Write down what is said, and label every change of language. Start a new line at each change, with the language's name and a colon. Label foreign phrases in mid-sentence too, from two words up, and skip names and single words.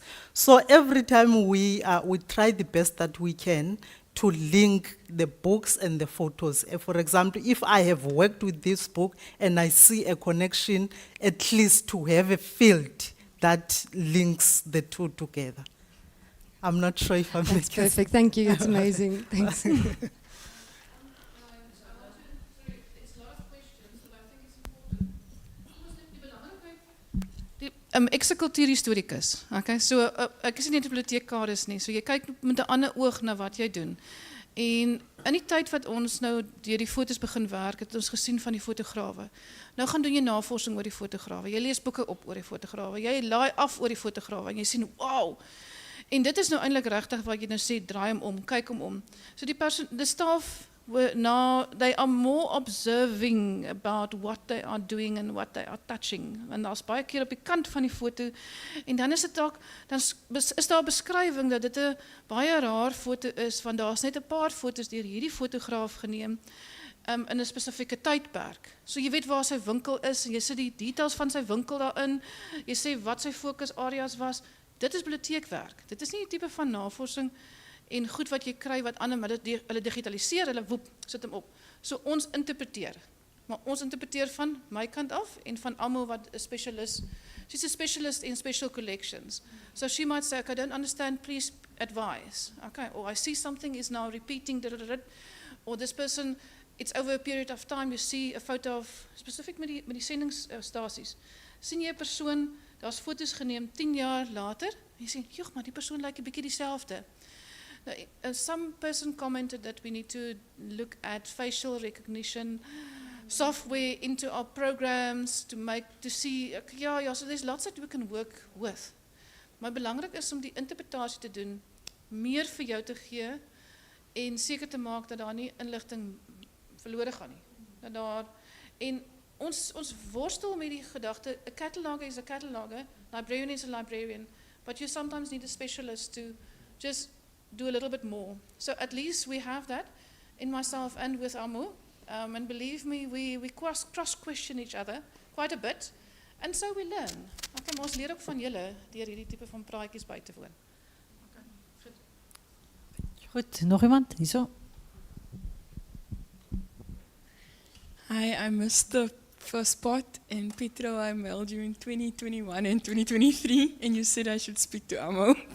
English: So every time we try the best that we can to link the books and the photos. For example, if I have worked with this book and I see a connection, at least to have a field that links the two together. I'm not sure if I'm making That's perfect. Thank you. It's amazing. Thanks.
Afrikaans: Ek is 'n kultuurhistorikus. Okay, so ek is nie 'n bibliotekaris nie. So jy kyk met 'n ander oog na wat jy doen. En in die tyd wat ons nou deur die fotos begin werk, het ons gesien van die fotograwe. Nou gaan doen jy navorsing oor die fotograwe. Jy lees boeke op oor die fotograwe. Jy laai af oor die fotograwe en jy sien, wow. En dit is nou eintlik regtig wat jy nou sê, draai hom om, kyk hom om.
English: So the staff were now, they are more observing about what they are doing and what they are touching.
Afrikaans: En daar's baie keer op die kant van die foto, en dan is dit dalk, dan is daar 'n beskrywing dat dit 'n baie raar foto is, want daar's net 'n paar foto's deur hierdie fotograaf geneem in 'n spesifieke tydperk. So jy weet waar sy winkel is, en jy sit die details van sy winkel daarin, jy sê wat sy fokusareas was. Dit is biblioteekwerk. Dit is nie 'n tipe van navorsing en goed wat jy kry wat ander, maar hulle digitaliseer, hulle woep, sit hom op. So ons interpreteer. Maar ons interpreteer van my kant af en van Amo wat 'n specialist.
English: She's a specialist in special collections. So she might say, okay, I don't understand, please advise. Okay, or I see something is now repeating, or this person, it's over a period of time, you see a photo of,
Afrikaans: specifiek met die sendingsstasies. Sien jy 'n persoon, daar's foto's geneem 10 jaar later, en jy sê, joh, maar die persoon lyk 'n bietjie dieselfde.
English: Some person commented that we need to look at facial recognition software into our programs to see, ja, so there's lots that we can work with.
Afrikaans: Maar belangrik is om die interpretasie te doen, meer vir jou te gee, en seker te maak dat daar nie inligting verlore gaan nie. En ons worstel met die gedagte,
English: a cataloger is a cataloger, librarian is a librarian, but you sometimes need a specialist to just do a little bit more. So at least we have that in myself and with Amo, and believe me, we cross-question each other quite a bit, and so we learn.
Afrikaans: Okay, maar ons leer ook van julle deur hierdie tipe van praatjies by te woon. Okay, goed, nog iemand? Hierso.
English: Hi, I missed the first part, and Petro, I mailed you in 2021 and 2023, and you said I should speak to Amo.